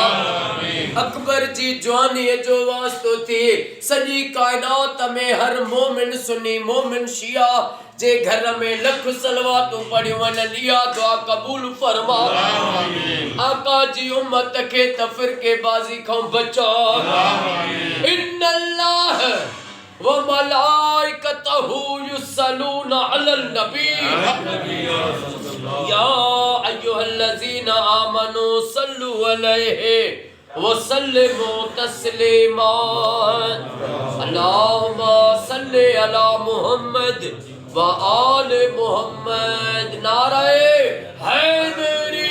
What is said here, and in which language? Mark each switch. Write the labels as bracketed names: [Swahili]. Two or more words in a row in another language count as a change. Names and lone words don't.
[Sindhi] अकबर जी जवानीअ जो वास्तो थी सॼी कायनात में हर मोमिन सुन्नी मोमिन शिया जे घर में लख सलवातूं पढ़ियूं वञनि इहा दुआ क़बूल फरमा। आका जी उम्मत खे तफ़िरके बाज़ी खां बचा। [Arabic] إن الله وملائكته يصلون على النبي يا أيها الذين آمنوا صلوا عليه وسلموا تسليما. اللهم صل على محمد وآل محمد. [Sindhi] नारे हैदर।